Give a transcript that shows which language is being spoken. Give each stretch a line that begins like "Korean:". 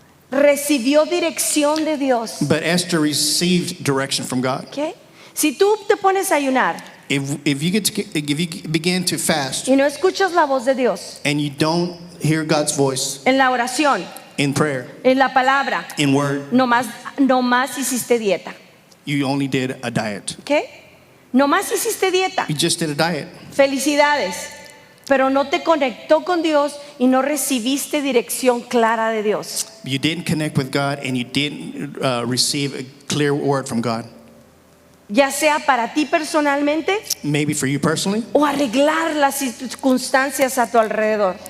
Spanish: recibió dirección de Dios.
English: Esther received direction from God.
Spanish: ¿Ok? Si tú te pones a ayunar
English: If you begin to fast
Spanish: y no escuchas la voz de Dios
English: and you don't hear God's voice
Spanish: en la oración,
English: in prayer,
Spanish: en la palabra,
English: in word,
Spanish: no más hiciste dieta.
English: you only did a diet.
Spanish: ¿Ok? No más hiciste dieta.
English: You just did a diet.
Spanish: Felicidades. Pero no te conectó con Dios y no recibiste dirección clara de Dios.
English: You didn't connect with God and you didn't receive a clear word from God.
Spanish: Ya sea para ti personalmente
English: Maybe for you personally,
Spanish: o arreglar las circunstancias a tu alrededor.